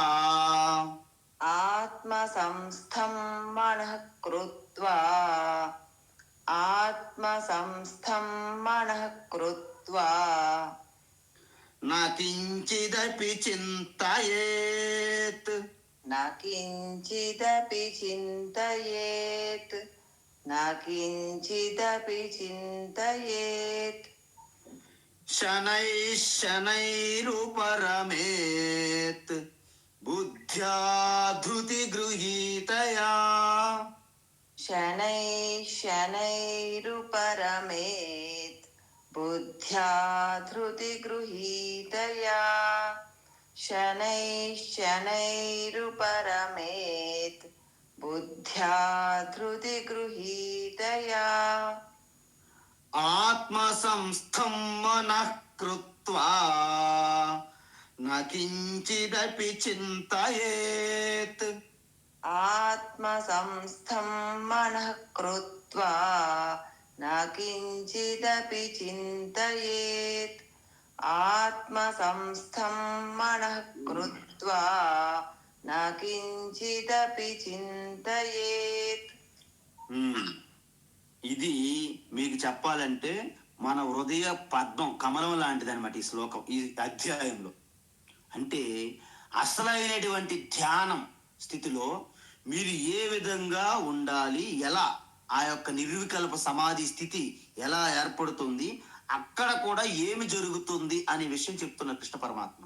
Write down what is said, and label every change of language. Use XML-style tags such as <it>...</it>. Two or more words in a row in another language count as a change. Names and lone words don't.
<sa>आत्मसंस्थं मनः कृत्वा आत्मसंस्थं मनः कृत्वा న కించిదపి చింతయేత్ न किञ्चिदपि चिन्तयेत् न किञ्चिदपि चिन्तयेत् శనైః శనైరుపరమేత్ బుద్ధ్యా ధృతి గృహీతయా शनैः शनैरुपरमेत् बुद्ध्या धृतिगृहीतया शनैः शनैरुपरमेत् बुद्ध्या धृतिगृहीतया ఆత్మసంస్థం మనః కృత్వా న కించిదపి చింతయేత్ आत्मसंस्थं मनः कृत्वा न किञ्चिदपि चिन्तयेत् आत्मसंस्थं मनः कृत्वा न किञ्चिदपि चिन्तयेत्</sa> <te>ఇది మీకు చెప్పాలంటే మన హృదయ పద్మం కమలం లాంటిది అనమాట ఈ శ్లోకం ఈ అధ్యాయంలో. అంటే అసలైనటువంటి ధ్యానం స్థితిలో మీరు ఏ విధంగా ఉండాలి, ఎలా ఆ యొక్క నిర్వికల్ప సమాధి స్థితి ఎలా ఏర్పడుతుంది, అక్కడ కూడా ఏమి జరుగుతుంది అనే విషయం చెప్తున్న కృష్ణ పరమాత్మ.</te>